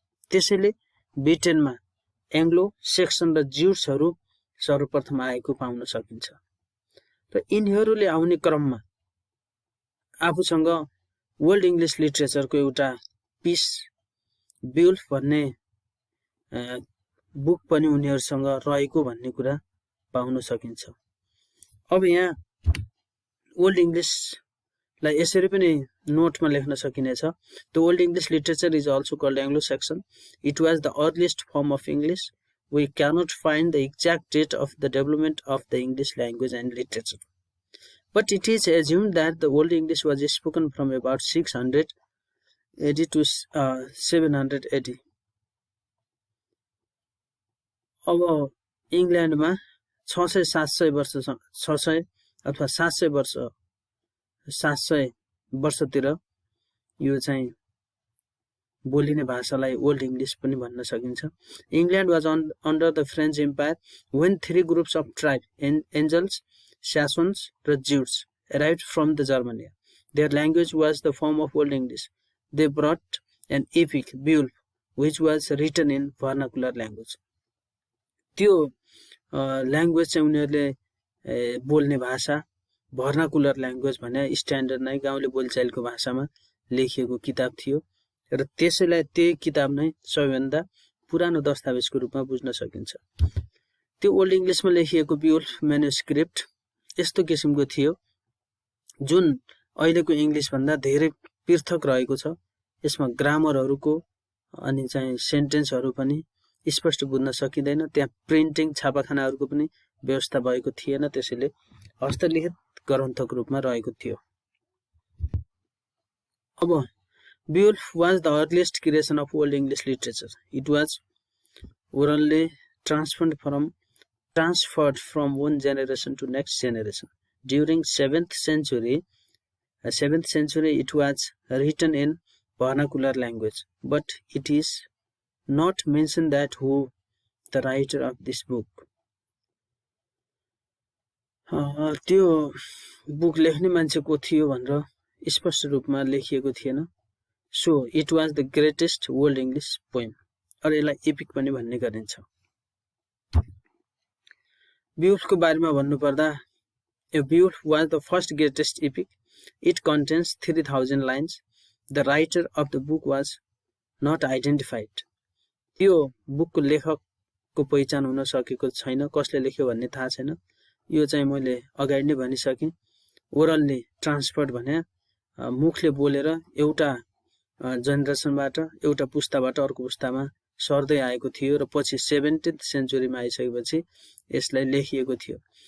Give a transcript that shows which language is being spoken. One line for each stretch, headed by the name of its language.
Nepali: त्यसैले ब्रिटेनमा Anglo section र ज्युट्सहरू सर्वप्रथम आएको पाउन सकिन्छ र यिनीहरूले आउने क्रममा आफूसँग वर्ल्ड इङ्ग्लिस लिटरेचरको एउटा पिस बिउल्फ भन्ने बुक पनि उनीहरूसँग रहेको भन्ने कुरा पाउन सकिन्छ। अब यहाँ ओल्ड इङ्ग्लिसलाई यसरी पनि नोटमा लेख्न सकिनेछ।
English: The old English literature is also called Anglo Saxon. It was the earliest form of English. We cannot find the exact date of the development of the English language and literature, but it is assumed that the Old English was spoken from about 600 AD to 700 AD.
Nepali: अब इङ्ल्यान्डमा 600-700 वर्ष 600 अथवा 700 वर्षतिर यो चाहिँ बोलिने भाषालाई old English पनि भन्न सकिन्छ।
English: England was under the French empire when 3 groups of tribes, Angles, Saxons र Jutes, arrived from the Germany. Their language was the form of Old English. They brought an epic, Beowulf, which was written in vernacular language.
Nepali: त्यो language चाहिँ उनीहरूले बोल्ने भाषा vernacular language भने standard नै गाउँले बोलचालको भाषामा लेखिएको किताब थियो र त्यसैलाई त्यही किताब नै सबैभन्दा पुरानो दस्तावेजको रूपमा बुझ्न सकिन्छ। त्यो ओल्ड इङ्ग्लिसमा लेखिएको बिउल्फ म्यानुस्क्रिप्ट यस्तो किसिमको थियो जुन अहिलेको इङ्ग्लिस भन्दा धेरै पृथक रहेको छ। यसमा ग्रामरहरूको अनि चाहिँ सेन्टेन्सहरू पनि स्पष्ट बुझ्न सकिँदैन। त्यहाँ प्रिन्टिङ छापाखानाहरूको पनि व्यवस्था भएको थिएन, त्यसैले हस्तलिखित ग्रन्थको रूपमा रहेको थियो।
English: अब Beowulf was the earliest creation of Old English literature. It was orally transferred from one generation to next generation. During 7th century, it was written in vernacular language, but it is not mentioned that who the writer of this book.
Nepali: त्यो book लेख्ने मान्छे को थियो भनेर स्पष्ट रूपमा लेखिएको थिएन।
English: So it was the greatest Old English poem.
Nepali: और यसलाई एपिक पनि भन्ने गरिन्छ। बिउल्फको बारेमा भन्नुपर्दा
English: Beowulf was the first greatest epic. It contains 3000 lines. The writer of the book was not identified.
Nepali: त्यो बुकको लेखकको पहिचान हुन सकेको छैन, कसले लेख्यो भन्ने थाहा छैन। यो चाहिँ मैले अगाडि नै भनिसकेँ। ओरल्ली ट्रान्सफर्ड भने मुखले बोलेर एउटा जेनेरेसनबाट एउटा पुस्ताबाट अर्को पुस्तामा सर्दै आएको थियो र पछि 17th सेन्चुरीमा आइसकेपछि यसलाई लेखिएको थियो।